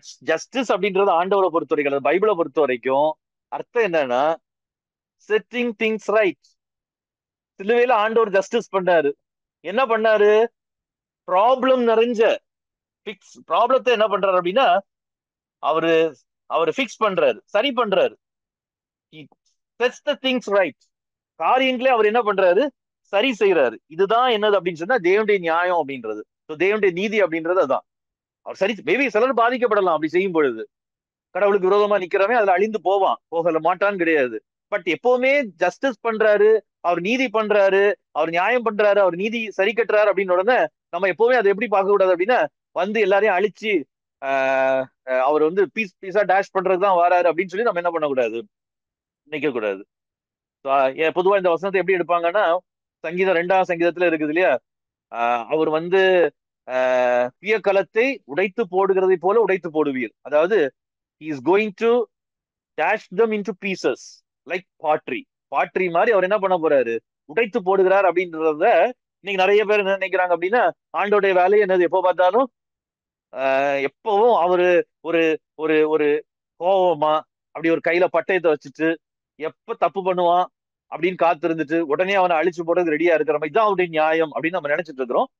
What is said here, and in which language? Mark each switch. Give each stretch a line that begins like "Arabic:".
Tamil: Justice அப்படின்றது ஆண்டவரை பொறுத்த வரைக்கும், பைபிளை பொறுத்த வரைக்கும் அர்த்தம் என்னன்னா
English: Setting things right.
Tamil: சிலுவையில ஆண்டவர் ஜஸ்டிஸ் பண்ணாரு. என்ன பண்ணாரு, ப்ராப்ளம் நிறைஞ்ச பிக்ஸ் ப்ராப்ளத்தை என்ன பண்றாரு அப்படின்னா அவரு அவரு பிக்ஸ் பண்றாரு, சரி பண்றாரு.
English: He sets the things right.
Tamil: காரியங்களே அவர் என்ன பண்றாரு, சரி செய்யறாரு. இதுதான் என்னது அப்படின்னு சொன்னா தேவனுடைய நியாயம் அப்படின்றது. தேவனுடைய நீதி அப்படின்றது அதான். அவர் சரி, மேபி சிலர் பாதிக்கப்படலாம் அப்படி செய்யும் பொழுது. கடவுளுக்கு விரோதமா நிக்கிறவன் அதுல அழிந்து போவான், போகல மாட்டான்னு கிடையாது. பட் எப்பவுமே ஜஸ்டிஸ் பண்றாரு, அவர் நீதி பண்றாரு, அவர் நியாயம் பண்றாரு, அவர் நீதி சரி கட்டுறாரு அப்படின்னு உடனே நம்ம எப்பவுமே அதை எப்படி பார்க்க கூடாது அப்படின்னா வந்து எல்லாரையும் அழிச்சு அவர் வந்து பீஸ் பீஸா டேஷ் பண்றதுதான் வராரு அப்படின்னு சொல்லி நம்ம என்ன பண்ணக்கூடாது, நினைக்க கூடாது. பொதுவா இந்த வசனத்தை எப்படி எடுப்பாங்கன்னா சங்கீதம் 2ஆம் சங்கீதத்துல இருக்குது இல்லையா, அவர் வந்து பியக்கலத்தை உடைத்து போடுகிறதை போல உடைத்து போடுவீர். அதாவது
English: he is going to dash them into pieces like pottery.
Tamil: பாட்ரி மாதிரி அவர் என்ன பண்ண போறாரு, உடைத்து போடுகிறார் அப்படின்றத இன்னைக்கு நிறைய பேர் என்ன நினைக்கிறாங்க அப்படின்னா ஆண்டோடைய வேலையை என்னது, எப்போ பார்த்தாலும் எப்பவும் அவரு ஒரு ஒரு ஒரு கோவமா அப்படி ஒரு கையில பட்டயத்தை வச்சுட்டு எப்ப தப்பு பண்ணுவான் அப்படின்னு காத்து இருந்துட்டு உடனே அவனை அழிச்சு போடுறது ரெடியா இருக்கிற மாதிரி தான் அவருடைய நியாயம் அப்படின்னு நம்ம நினைச்சிட்டு இருக்கிறோம்.